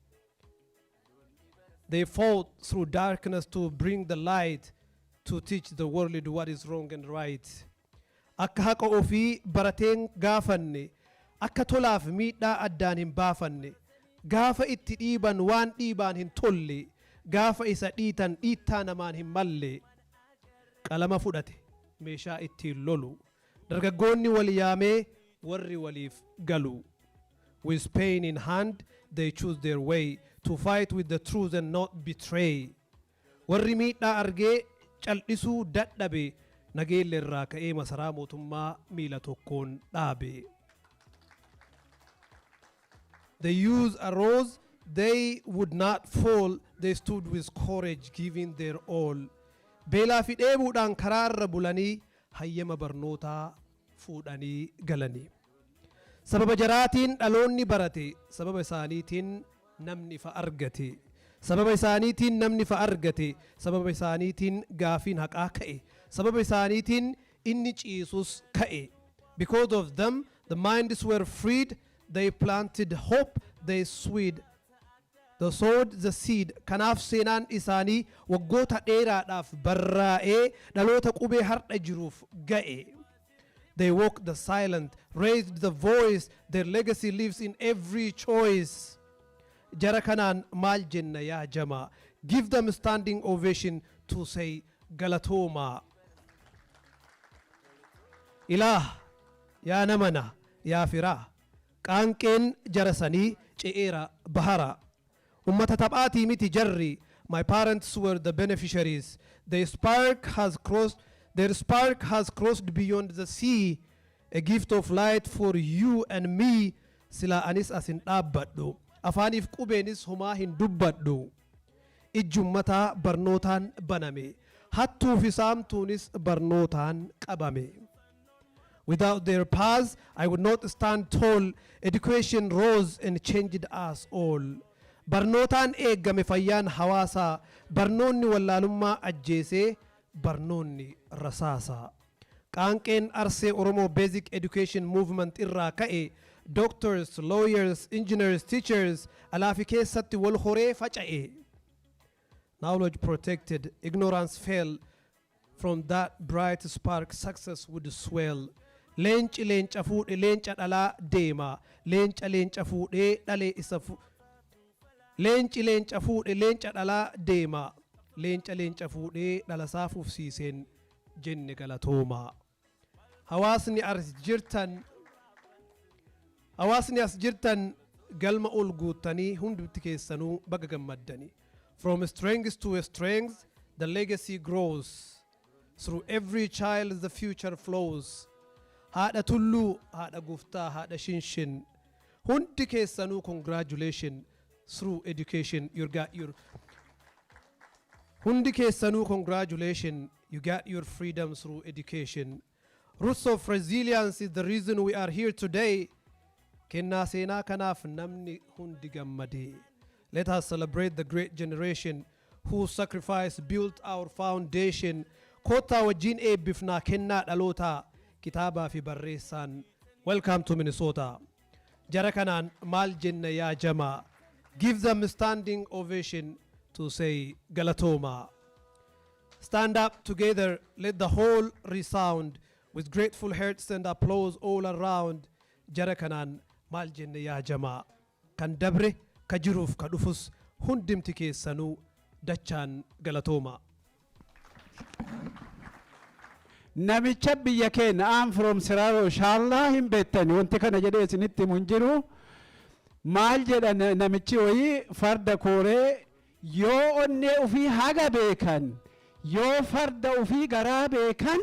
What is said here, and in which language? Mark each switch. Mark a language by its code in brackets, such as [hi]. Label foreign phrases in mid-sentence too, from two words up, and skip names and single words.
[en] they fought through darkness to bring the light to teach the world what is wrong and right [om] akka haqa ofii barateen gaafanne akka tolaaf miidhaa addaan hin baafanne gaafa itti dhiiban waan dhiibaan hin tolle gaafa isa dhiitan dhiittaa namaan hin malle qalama fudhate meeshaa ittiin lolu dargaggoonni wal yaamee warri waliif galu [en] with pain in hand they choose their way to fight with the truth and not betray [om] warri miidhaa argee cal'isuu dadhabe nageelle irraa ka'ee masaraa mootummaa miila tokkoon dhaabe [en] the youth arose they would not fall they stood with courage giving their all beelaa [om] fi dheebuudhaan karaarra bulanii hayyama barnootaa fuudhanii galanii sababa jaraatiin dhaloonni barate sababa isaaniitiin namni fa argate sababa isaaniitiin namni fa argate sababa isaaniitiin gaafiin haqaa ka'e sababa isaaniitiin inni ciisus ka'e [en] because of them the minds were freed they planted hope they swayed They sowed the seed. [om] Kanaaf seenaan isaanii waggoota dheeraadhaaf barraa'ee dhaloota qubee har'a jiruuf ga'e. [en] They walked the silent, raised the voice. Their legacy lives in every choice. [om] Jara kanaan maal jenna yaa jamaa? [en] Give them standing ovation to say galatooma. [om] Ilaah yaa namana yaa firaa qaanqeen jara sanii ce'eera bahara. Ummata taphaatii miti jarri. [en] My parents were the beneficiaries. Their spark has crossed beyond the sea. A gift of light for you and me. [om] Sila anis asin dhaabbadhu. Afaaniif qubeenis homaa hin dubbadhu. Ijjummataa barnootaan baname. Hattuu fi saamtuunis barnootaan qabame. [en] Without their paths, I would not stand tall. Education rose and changed us all. [om] Barnootaan eeggame fayyaan hawaasaa. Barnoonni wallaalummaa ajjeesee barnoonni rasaasaa. Qaanqeen arsee Oromoo Basic Education Movement irraa ka'e. [en] Doctors, lawyers, engineers, teachers [om] alaafi keessatti wal horee faca'e. [en] Knowledge protected, ignorance fell. From that bright spark success would swell. [om] Leenci leenca fuudhe leenca dhalaa deema. Leenca leenca fuudhee dhalee isa Leenci leenca fuudhe leenca dhalaa deema. Leenca leenca fuudhee dhalasaa fufsiiseen jenne galatooma. Hawaasni as jirtan galma ol guuttanii hundumti keessanuu baga gammaddanii. [en] From strength to strength the legacy grows. Through every child the future flows. [om] Haadha tulluu, haadha guftaa, haadha shinshin. Hundi keessanuu [en] congratulations. Through education you got your [om] Hundi keessanuu [en] congratulations. You got your freedom through education. Roots of resilience is the reason we are here today. [om] Kennaa seenaa kanaaf namni hundi gammadee. [en] Let us celebrate the great generation whose sacrifice built our foundation. [om] Kottaa wajjin eebbifnaa kennaa dhalootaa. Kitaabaa fi barreessaan. [en] Welcome to Minnesota. [om] Jara kanaan maal jenna yaa jamaa? [en] Give them a standing ovation to say galatooma. Stand up together, let the whole resound with grateful hearts and applause all around. [om] Jara kanaan maal jenna yaa jamaa? Kan dabre ka jiruuf ka dhufus hundimti keessanuu dachaan galatooma. Namicha biyya keenya [en] I'm from [om] Siraaroo shaallaa hin beektani wanti kana jedhee isinitti mun jiru maal jedha namichi wayii farda kooree yoo onnee ufii haga beekan yoo farda ufii garaa beekan